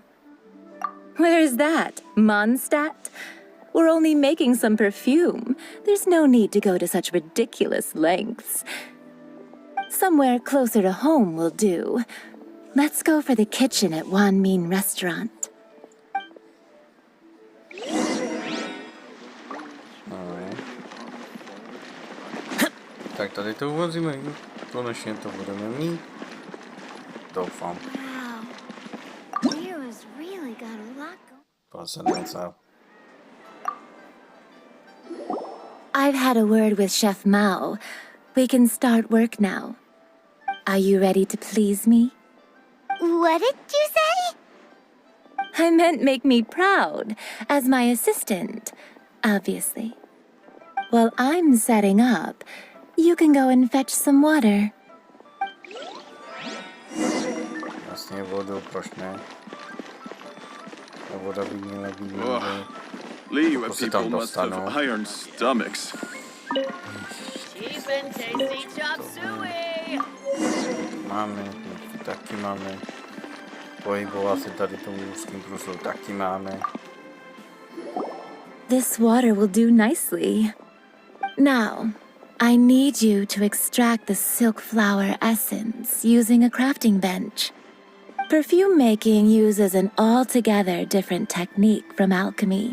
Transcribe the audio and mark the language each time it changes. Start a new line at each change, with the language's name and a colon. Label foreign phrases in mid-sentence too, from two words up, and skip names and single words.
English: Where is that? Mondstadt? We're only making some perfume. There's no need to go to such ridiculous lengths. Somewhere closer to home will do. Let's go for the kitchen at Wan Min Restaurant.
Czech: Tak tady to uvozíme, konečně to budeme mít. Doufám.
English: Wow. Heroes really got a lot going.
Czech: Pozornice.
English: I've had a word with Chef Mao. We can start work now. Are you ready to please me? What did you say? I meant make me proud, as my assistant, obviously. While I'm setting up, you can go and fetch some water.
Czech: Jasně vodu, proč ne? A voda by měla být někde.
English: Liyue
Czech: Prostě
English: people
Czech: tam
English: must have
Czech: dostanou.
English: iron stomachs. Cheap and tasty chop suey!
Czech: Máme, taky máme. Pohybovat se tady tomu úzkým průslu taky máme.
English: This water will do nicely. Now, I need you to extract the silk flower essence using a crafting bench. Perfume making uses an altogether different technique from alchemy.